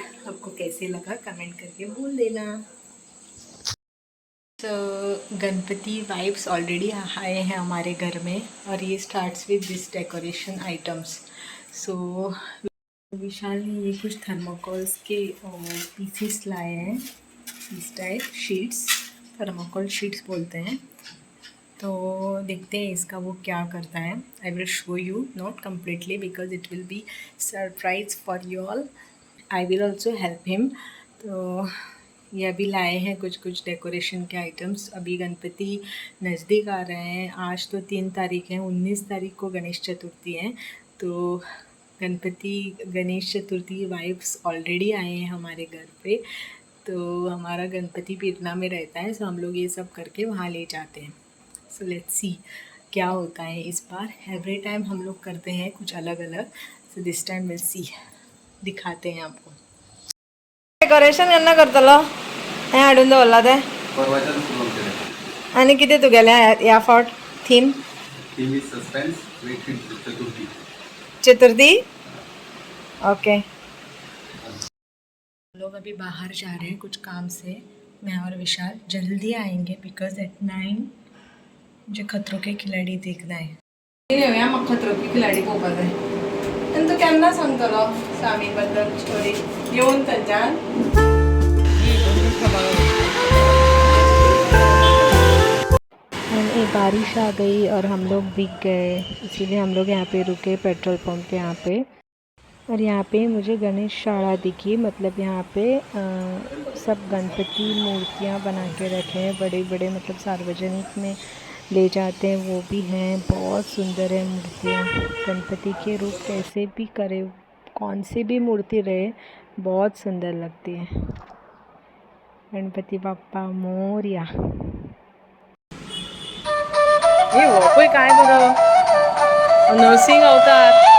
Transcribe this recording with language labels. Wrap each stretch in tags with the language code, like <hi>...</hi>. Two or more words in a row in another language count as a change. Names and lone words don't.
<hi>आपको कैसे लगा कमेंट करके बोल देना। तो गणपति</hi> <en>vibes already</en> <hi>आए हैं हमारे घर में और ये</hi> <en>starts with this decoration items.</en> <hi>सो विशाल ने ये कुछ थर्माकोल्स के पीसेस लाए हैं, इस टाइप शीट्स,</hi> <en>thermocol sheets</en> <hi>बोलते हैं। तो देखते हैं इसका वो क्या करता है।</hi> <en>I will show you, not completely because it will be surprise for you all. I will also help him.</en> <hi>तो ये अभी लाए हैं कुछ डेकोरेशन के आइटम्स। अभी गणपति नज़दीक आ रहे हैं। आज तो 3 तारीख है, 19 तारीख को गणेश चतुर्थी है। तो गणेश चतुर्थी</hi> <en>vibes already</en> <hi>आए हैं हमारे घर पे। तो हमारा गणपति पीरना में रहता है, सो हम लोग ये सब करके वहाँ ले जाते हैं।</hi> <en>so let's see</en> <hi>क्या होता है इस बार।</hi> <en>every time</en> <hi>हम लोग करते हैं कुछ अलग अलग,</hi> <en>so this time will see,</en> <hi>दिखाते हैं आपको।</hi> <kok>डेकोरेशन केन्ना करतलो हें हाडून दवरला ते परवाच्यान सुरू केलें आनी कितें तुगेलें ह्या फावट थीम?</kok> <en>theme is suspense wait Chaturthi.</en> <kok>चतुर्थी, ओके।</kok> <hi>लोग अभी बाहर जा रहे हैं कुछ काम से। मैं और विशाल जल्दी आएंगे</hi> <en>because at 9</en> <hi>मुझे खतरों के खिलाड़ी देखना है।</hi> <kok>येवया म्हाका खतरों के खिलाडी पळोवपाक जाय। आनी तूं केन्ना सांगतलो स्वामी बद्दल स्टोरी येवन थंयच्यान?</kok> <hi>बारिश आ गई और हम लोग भीग गए, इसीलिए हम लोग यहाँ पे रुके</hi> <en>petrol pump</en> <hi>के यहाँ पे। और यहाँ पे मुझे गणेश शाला दिखी, मतलब यहाँ पे सब गणपति मूर्तियाँ बना के रखे हैं बड़े बड़े, मतलब सार्वजनिक में ले जाते हैं वो भी हैं। बहुत सुंदर है मूर्तियाँ। गणपति के रूप कैसे भी करे, कौन सी भी मूर्ति रहे, बहुत सुंदर लगती है।</hi> <mr>गणपति बाप्पा मोरया।</mr> <hi>ये वो कोई</hi> <kok>काय बरं</kok> <hi>नरसिंह अवतार।</hi>